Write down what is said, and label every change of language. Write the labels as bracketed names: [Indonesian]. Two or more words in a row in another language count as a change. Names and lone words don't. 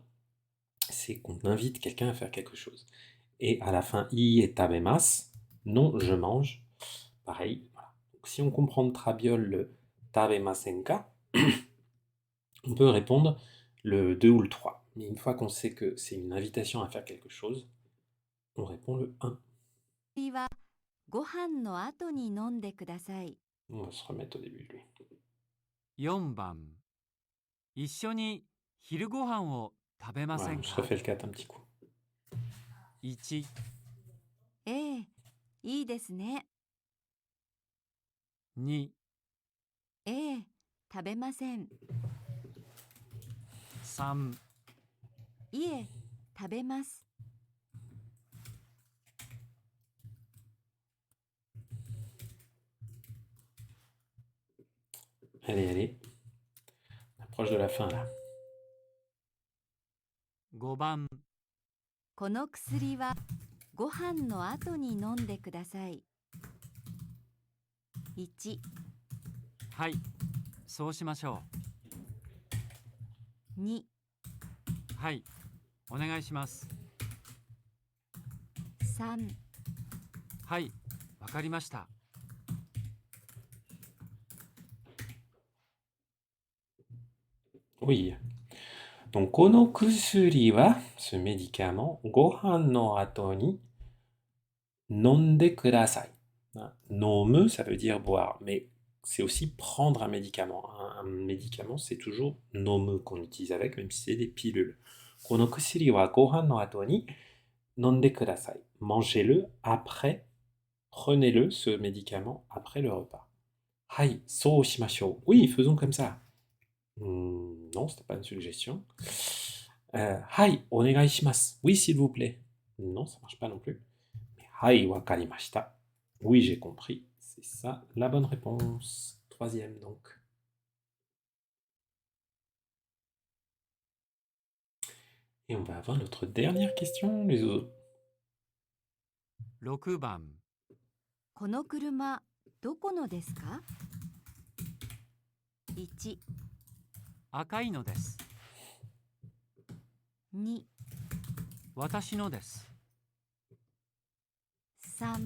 [French] C'est qu'on invite quelqu'un à faire quelque chose. Et à la fin, i et tabemas, non, je mange. Pareil, voilà. Donc, si on comprend de Trabiol le tabemasenka, on peut répondre le 2 ou le 3. Mais une fois qu'on sait que c'est une invitation à faire quelque chose, on répond le 1. [Japanese] はご飯の後に飲んでください。 [French] On va se remettre au début de lui. [Japanese] 4 番、一緒に昼ご飯を食べませ [French] Voilà, [Japanese] ん [French] je [Japanese] か？ [French] refais le 4 un petit coup. [Japanese] 1、ええ、いいですね。 2、ええ、食べません。 3、いえ、食べます。 [French] Allez, allez. On approche de la fin là. [Japanese] 5 番、この薬はご飯の後に飲んでください。 1、はい、そうしましょ 2、う。はい、お願いします。 3、はい、わかりました。 [French] Oui. Donc, [Japanese] この薬は, [French] ce médicament, [Japanese] ご飯の後に飲んでください. [French] Hein, nomu, ça veut dire boire, mais c'est aussi prendre un médicament. Un médicament, c'est toujours nomu qu'on utilise avec, même si c'est des pilules. [Japanese] この薬はご飯の後に飲んでください. [French] Mangez-le après, prenez-le, ce médicament, après le repas. [Japanese] はい、そうしましょう. [French] Oui, faisons comme ça. Non, c'était pas une suggestion. [Japanese] はい、お願いします. [French] Oui, s'il vous plaît. Non, ça marche pas non plus. Mais [Japanese] はい、わかりました. [French] Oui, j'ai compris. C'est ça la bonne réponse. Troisième donc. Et on va avoir notre dernière question, les oiseaux. [Japanese] 6 番、この車どこのですか？ 1、赤いのです。 2、私のです。 3、